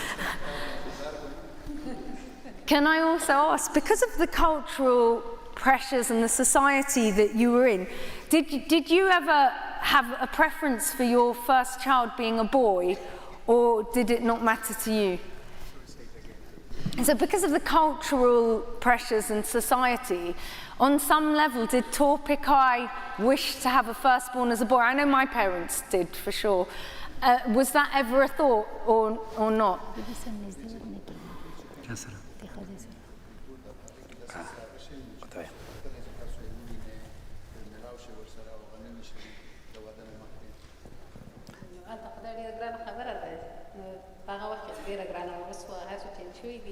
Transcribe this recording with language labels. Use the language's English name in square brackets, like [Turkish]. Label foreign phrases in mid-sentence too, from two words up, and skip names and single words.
[English] Can I also ask, because of the cultural pressures and the society that you were in, did you ever have a preference for your first child being a boy, or did it not matter to you? So because of the cultural pressures and society, on some level, did Torpakai wish to have a firstborn as a boy? I know my parents did, for sure. Was that ever a thought, or not? [Pashto] هغه وخت ډیره ګرانه وه، اوس خو هر څه چینج شوي دي.